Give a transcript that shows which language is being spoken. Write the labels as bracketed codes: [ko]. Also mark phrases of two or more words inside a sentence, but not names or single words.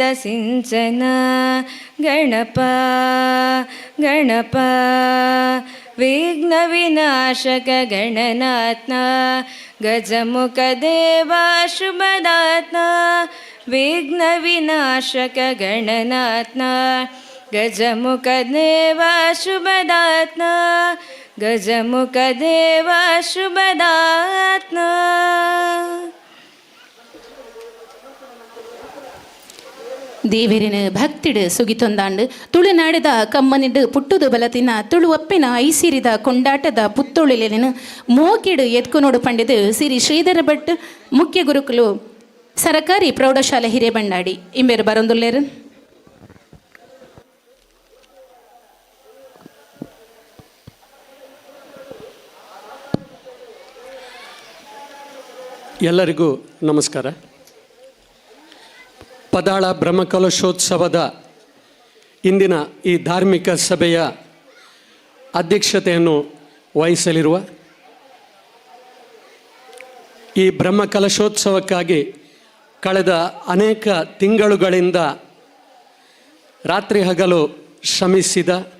[sa] ಸಿಂಚನ ಗಣಪ ಗಣಪ ವಿಘ್ನ ವಿನಾಶಕ ಗಣನಾಥ ಗಜಮುಖ ದೇವ ಶುಭದಾತ್ಮ ವಿಘ್ನ ವಿನಾಶಕ ಗಣನಾಥ ಗಜಮುಖ ದೇವ ಶುಭದಾತ್ಮ ಗಜಮುಖ ದೇವ ಶುಭದಾತ್ಮ [tcy] ದೇವರಿನ ಭಕ್ತಿಡು ಸುಗಿತೊಂದಾಂಡು ತುಳುನಾಡದ ಕಮ್ಮನಿಡು ಪುಟ್ಟುದು ಬಲತಿನ ತುಳುವಪ್ಪಿನ ಐಸಿರಿದ ಕೊಂಡಾಟದ ಪುತ್ತೊಳಿಲೆನು ಮೋಕಿಡು ಎತ್ಕೊನೋಡು ಪಂಡಿದು ಸಿರಿ ಶ್ರೀಧರ ಭಟ್ ಮುಖ್ಯ ಗುರುಕುಲು ಸರಕಾರಿ ಪ್ರೌಢಶಾಲೆ ಹಿರೇಬಂಡಾಡಿ ಇಂಬೇರು ಬರೊಂದುಲ್ಲೇರು [kn] ಎಲ್ಲರಿಗೂ ನಮಸ್ಕಾರ. ಪದಾಳ ಬ್ರಹ್ಮಕಲಶೋತ್ಸವದ ಇಂದಿನ ಈ ಧಾರ್ಮಿಕ ಸಭೆಯ ಅಧ್ಯಕ್ಷತೆಯನ್ನು ವಹಿಸಲಿರುವ ಈ ಬ್ರಹ್ಮಕಲಶೋತ್ಸವಕ್ಕಾಗಿ ಕಳೆದ ಅನೇಕ ತಿಂಗಳುಗಳಿಂದ ರಾತ್ರಿ ಹಗಲು ಶ್ರಮಿಸಿದ